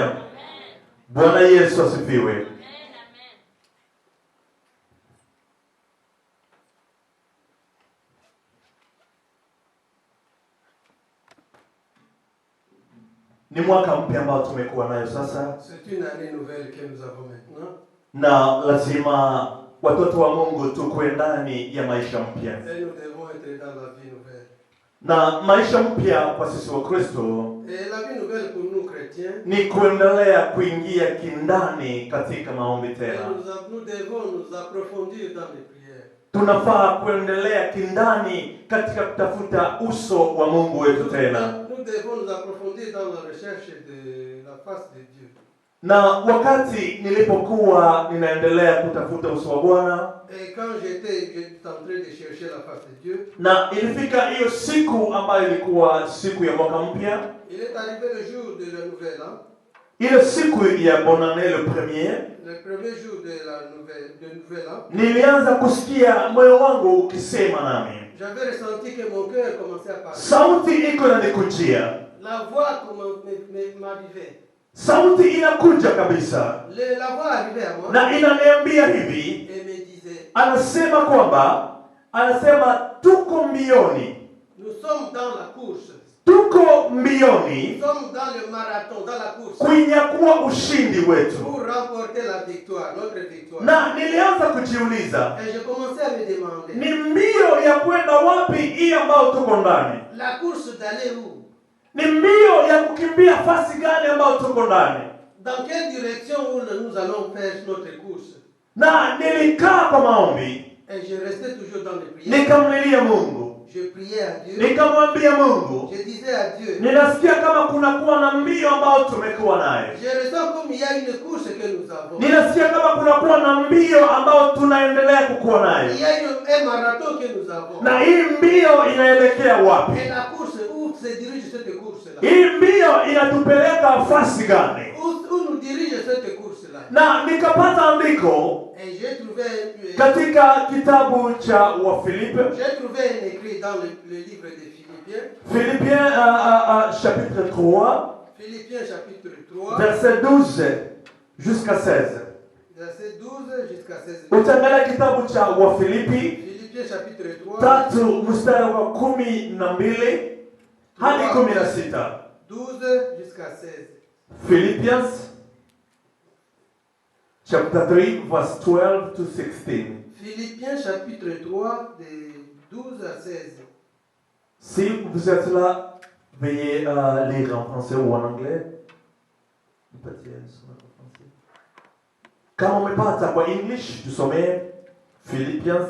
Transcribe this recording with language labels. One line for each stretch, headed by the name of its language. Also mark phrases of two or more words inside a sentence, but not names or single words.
Swahili: Bwana Yesu asifiwe. Ni mwaka mpya ambao tumekuwa nayo sasa,
French: C'est une année nouvelle que nous avons maintenant.
Swahili: na lazima watoto wa Mungu tukue ndani ya maisha mpya.
French: Et nous devons être dans la vie nouvelle.
Swahili: Na maisha mpya kwa sisi wa Kristo
French: Et la vie nouvelle pour nous chrétiens,
Swahili: ni kuendelea kuingia kindani katika maombi
French: et
Swahili: tena.
French: nous devons nous approfondir dans les prières.
Swahili: Tunafaa kuendelea kindani katika kutafuta uso wa Mungu wetu tena.
French: Nous devons nous approfondir dans la recherche de la face de Dieu.
Swahili: Na wakati nilipokuwa ninaendelea kutafuta uso wa Bwana,
French: Et quand j'étais en train de chercher la face de Dieu,
Swahili: na ilifika hiyo siku ambayo ilikuwa siku ya mwaka mpya,
French: il est arrivé le jour de la nouvelle an,
Swahili: ile siku ya
French: bonne année le premier, le premier jour de la nouvelle an.
Swahili: nilianza kusikia moyo wangu ukisema nami.
French: J'avais ressenti que mon cœur commençait à parler.
Swahili: Sauti iko inanikujia.
French: La voix m'arrivait.
Swahili: Sauti inakuja kabisa.
French: La voix arrivait à moi
Swahili: Na inaniambia hivi,
French: et me disait,
Swahili: anasema tuko mbioni.
French: nous sommes dans la course.
Swahili: Tuko mbioni
French: Nous sommes dans le marathon, dans la course.
Swahili: kunyakua ushindi wetu.
French: Pour remporter la victoire, notre victoire.
Swahili: Na nilianza kujiuliza,
French: Et je commençais à me demander,
Swahili: ni mbio ya kwenda wapi hii ambayo tuko ndani?
French: la course d'aller où?
Swahili: Ni mbio ya kukimbia fasi gani ambayo tuko ndani?
French: Dans quelle direction où nous allons faire notre course?
Swahili: Na nilikaa kwa maombi,
French: Et je restais toujours dans les prières.
Swahili: nikamlilia Mungu.
French: Je priais à Dieu.
Swahili: Nikamwambia Mungu,
French: Je disais à Dieu,
Swahili: ninasikia kama kunakuwa na mbio ambayo tumekuwa nayo.
French: je ressens comme il y a une course que nous avons.
Swahili: Ninasikia kama kunakuwa na mbio ambayo tunaendelea kukuwa nayo.
French: Il y a un marathon que nous avons.
Swahili: Na hii mbio inaelekea wapi?
French: Et la course, où se dirige cette course-là?
Swahili: Hii mbio inatupeleka fasi gani?
French: Où nous dirige cette course-là?
Swahili: Na nikapata andiko
French: Et j'ai trouvé,
Swahili: katika kitabu cha Wafilipi,
French: j'ai trouvé un écrit dans le livre des Philippiens. Philippiens chapitre 3, Philippiens chapitre 3, verset 12 jusqu'à 16. verset 12 jusqu'à 16.
Swahili: Utaangalia kitabu cha Wafilipi
French: Philippiens chapitre 3,
Swahili: tatu mstari wa 12 hadi 16.
French: 12 jusqu'à 16.
English: Philippians chapter 3 verse 12 to 16.
French: Philippiens chapitre 3, de 12 à 16. Si vous êtes là, veuillez lire en français ou en anglais.
Swahili: Kama umepata kwa English, tusomee Philippians